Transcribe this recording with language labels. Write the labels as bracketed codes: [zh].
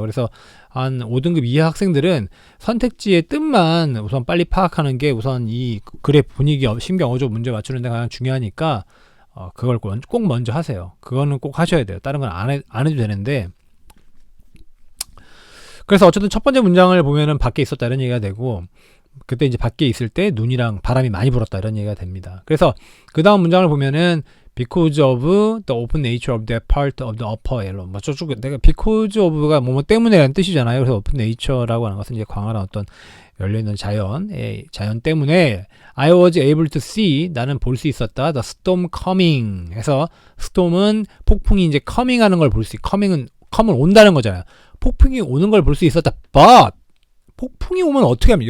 [ko] 그래서 한 5등급 이하 학생들은 선택지의 뜻만 우선 빨리 파악하는 게 우선 이 글의 분위기, 심경, 어조 문제 맞추는 데 가장 중요하니까 그걸 꼭 먼저 하세요. 그거는 꼭 하셔야 돼요. 다른 건 안 해도 되는데. 그래서 어쨌든 첫 번째 문장을 보면은 밖에 있었다 이런 얘기가 되고 그때 이제 밖에 있을 때 눈이랑 바람이 많이 불었다 이런 얘기가 됩니다. 그래서 그 다음 문장을 보면은 [en] because of the open nature of that part of the upper yellow [ko] 뭐 저쪽 내가 [en] because of [ko] 가 뭐 때문에라는 뜻이잖아요. 그래서 [en] open nature [ko] 라고 하는 것은 이제 광활한 어떤 열려있는 자연 때문에 [en] I was able to see [ko] 나는 볼 수 있었다. [en] The storm coming [ko] 해서 storm은 폭풍이 이제 coming 하는 걸 볼 수 coming은 온다는 거잖아요. 폭풍이 오는 걸 볼 수 있었다. But 폭풍이 오면 어떻게 합니까?